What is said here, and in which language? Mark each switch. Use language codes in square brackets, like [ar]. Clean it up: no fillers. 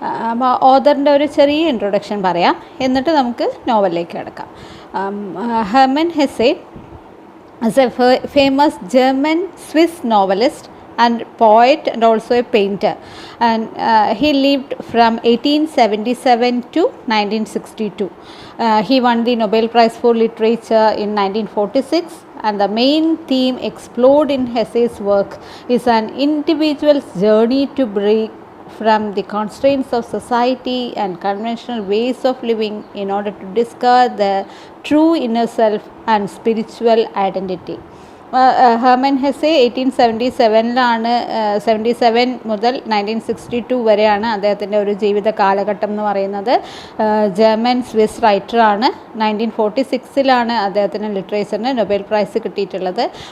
[ml] അപ്പോൾ ഓഥറിൻ്റെ ഒരു ചെറിയ ഇൻട്രൊഡക്ഷൻ പറയാം, എന്നിട്ട് നമുക്ക് നോവലിലേക്ക് കിടക്കാം. [en] Hermann Hesse is a famous German Swiss novelist and poet and also a painter, and he lived from 1877 to 1962. He won the Nobel Prize for Literature in 1946, and the main theme explored in Hesse's work is an individual's journey to break from the constraints of society and conventional ways of living in order to discover the true inner self and spiritual identity. [ml] Hermann Hesse 1877 77 മുതൽ 1962 വരെയാണ് അദ്ദേഹത്തിൻ്റെ ഒരു ജീവിത കാലഘട്ടം എന്ന് പറയുന്നത്. German Swiss റൈറ്ററാണ്. 1946 അദ്ദേഹത്തിന് ലിറ്ററേച്ചറിന് Nobel prize കിട്ടിയിട്ടുള്ളത്.